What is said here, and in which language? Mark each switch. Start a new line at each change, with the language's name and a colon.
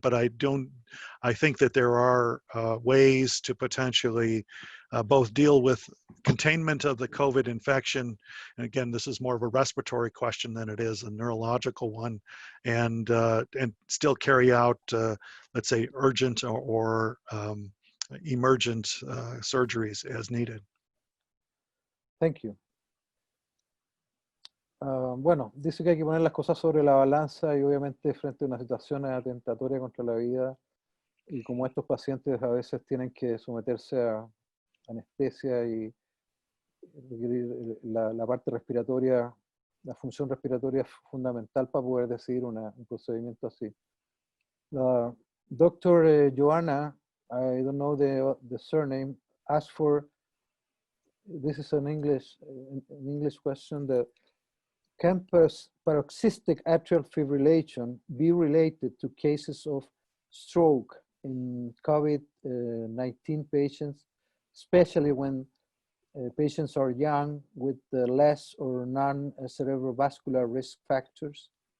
English: But I think that there are ways to potentially both deal with containment of the COVID infection. And again, this is more of a respiratory question than it is a neurological one, and still carry out, let's say, urgent or emergent surgeries as needed. Thank you.
Spanish: Bueno, dice que hay que poner las cosas sobre la balanza y obviamente frente a una situación atentatoria contra la vida, y como estos pacientes a veces tienen que someterse a anestesia y requerir la parte respiratoria, la función respiratoria es fundamental para poder decidir un procedimiento así.
English: Dr. Joanna, I don't know the surname, asked for, this is an English question, that can paroxystic atrial fibrillation be related to cases of stroke in COVID-19 patients, especially when patients are young with less or none cerebrovascular risk factors?